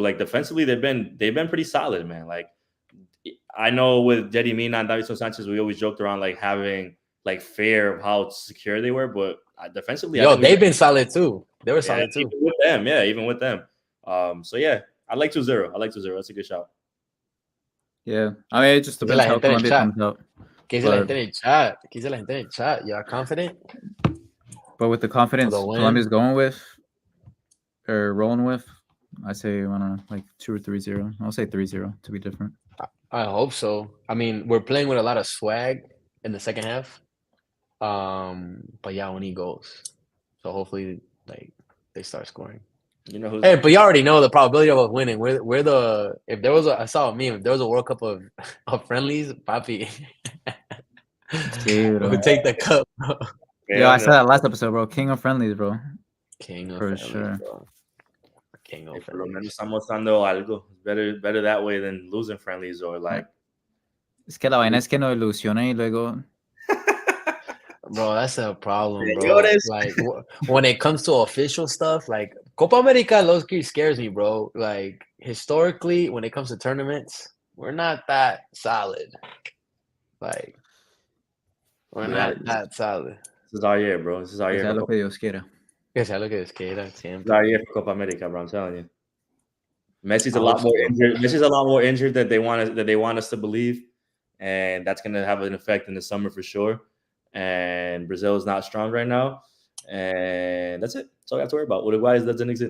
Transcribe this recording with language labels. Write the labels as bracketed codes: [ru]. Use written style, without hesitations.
[en] Like defensively, they've been pretty solid, man. Like I know with Jerry Mina and Davinson Sanchez, we always joked around like having like fear of how secure they were, but defensively, they've been solid too. They were solid too. Even with them, even with them. So yeah, I like 2-0. I like 2-0. That's a good shot. Yeah, I mean, it just depends how Colombia comes out. [es] ¿Qué dice la gente en el chat? [en] You are confident? But with the confidence Colombia's going with or rolling with, I say, I don't know, like 2 or 3-0. I'll say 3-0 to be different. I hope so. I mean, we're playing with a lot of swag in the second half. But yeah, we need goals. So hopefully, like, they start scoring. You know who's... Hey, but you already know the probability of us winning. We're the... If there was I saw a meme. If there was a World Cup of friendlies, papi. We'll take the cup, bro. Yeah, I said that last episode, bro. King of friendlies, bro. King of for friendlies, sure. Bro. King of [es] Por lo menos [en] friendlies. [es] estamos dando algo. [en] Better that way than losing friendlies or like... [es] Es que la vaina es que nos ilusiona y luego... [en] Bro, that's a problem, bro. Like, when it comes to official stuff, like, Copa America low-key scares me, bro. Like, historically, when it comes to tournaments, we're not that solid. Like, we're not that solid. This is our year, bro. This is our year. [es] Que sea lo que Dios quiera. Que sea lo que Dios quiera, siempre. [en] This is our year for Copa America, bro. I'm telling you. Messi's a lot more injured. Messi's a lot more injured than they want us to believe, and that's gonna have an effect in the summer for sure. And Brazil is not strong right now, and that's it. That's all I have to worry about. Uruguay doesn't exist.